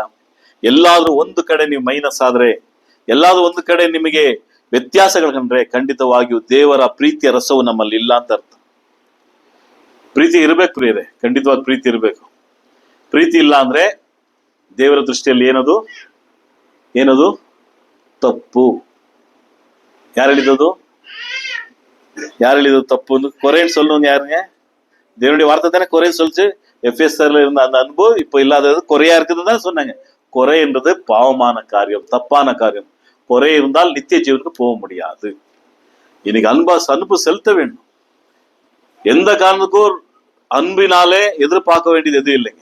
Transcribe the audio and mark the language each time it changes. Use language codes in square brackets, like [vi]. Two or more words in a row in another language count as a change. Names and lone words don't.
[kn] ಎಲ್ಲಾದ್ರೂ ಒಂದು ಕಡೆ ನೀವು ಮೈನಸ್ ಆದ್ರೆ, ಎಲ್ಲಾದ್ರೂ ಒಂದು ಕಡೆ ನಿಮಗೆ ವ್ಯತ್ಯಾಸಗಳು ಕಂಡ್ರೆ ಖಂಡಿತವಾಗಿಯೂ ದೇವರ ಪ್ರೀತಿಯ ರಸವು ನಮ್ಮಲ್ಲಿ ಇಲ್ಲ ಅಂತ ಅರ್ಥ. ಪ್ರೀತಿ ಇರಬೇಕು ಪ್ರಿಯರೇ, ಖಂಡಿತವಾಗಿ ಪ್ರೀತಿ ಇರಬೇಕು. ಪ್ರೀತಿ ಇಲ್ಲ ಅಂದ್ರೆ ದೇವರ ದೃಷ್ಟಿಯಲ್ಲಿ ಏನದು ತಪ್ಪು. ಯಾರು ಹೇಳಿದದು ತಪ್ಪು? [ta] கொரேன்னு சொல்லணுங்க யாருங்க? தேவனுடைய வார்த்தை தானே கொரேன்னு சொல்லிச்சு. எஃபேசர்ல இருந்த அந்த அன்பு இப்ப இல்லாதது குறையா இருக்குதுன்னு தான் சொன்னாங்க. குறை என்றது பாவமான காரியம், தப்பான காரியம். குறை இருந்தால் நித்திய ஜீவனுக்கு போக முடியாது. இன்னைக்கு அன்பு செலுத்த வேண்டும். எந்த காரணத்துக்கும் அன்பினாலே எதிர்பார்க்க வேண்டியது எதுவும் இல்லைங்க.